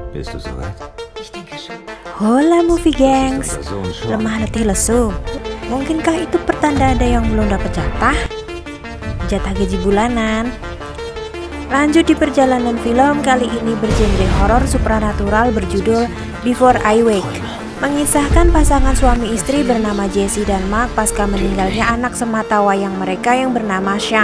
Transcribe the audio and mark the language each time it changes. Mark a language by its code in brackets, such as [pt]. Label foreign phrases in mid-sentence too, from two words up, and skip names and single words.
[de] Bist du soweit? [id] Hola movie gengs, [de] Das ist unser Sohn Sean. [id] lemah letih lesu. Mungkinkah itu pertanda ada yang belum dapat jatah gaji bulanan? Lanjut di perjalanan film kali ini bergenre horor supranatural berjudul Before I Wake, mengisahkan pasangan suami istri bernama Jesse dan Mark pasca meninggalnya anak semata wayang mereka yang bernama Sean.